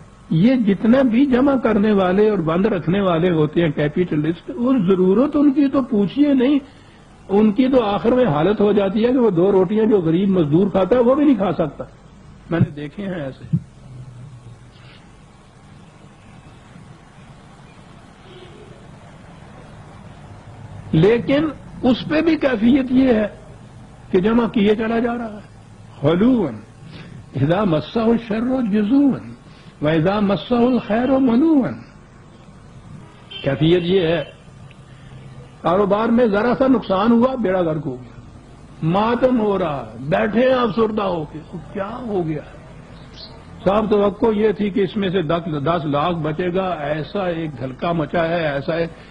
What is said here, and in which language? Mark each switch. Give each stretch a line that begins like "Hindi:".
Urdu: یہ جتنے بھی جمع کرنے والے اور بند رکھنے والے ہوتے ہیں کیپیٹلسٹ، اور ضرورت ان کی تو پوچھیے نہیں، ان کی تو آخر میں حالت ہو جاتی ہے کہ وہ 2 روٹیاں جو غریب مزدور کھاتا ہے وہ بھی نہیں کھا سکتا. میں نے دیکھے ہیں ایسے. لیکن اس پہ بھی کیفیت یہ ہے کہ جمع کیے چلا جا رہا ہے.
Arabic: حلوًا اذا مسہ الشر جزوعًا واذا مسہ الخیر منوعًا.
Urdu: کیفیت یہ ہے، کاروبار میں ذرا سا نقصان ہوا بیڑا غرق ہو گیا، ماتم ہو رہا، بیٹھے ہیں افسردہ ہو کے. کیا ہو گیا؟ صاحب توقع یہ تھی کہ اس میں سے 10 لاکھ بچے گا، ایسا ایک دھلکا مچا ہے، ایسا ہے.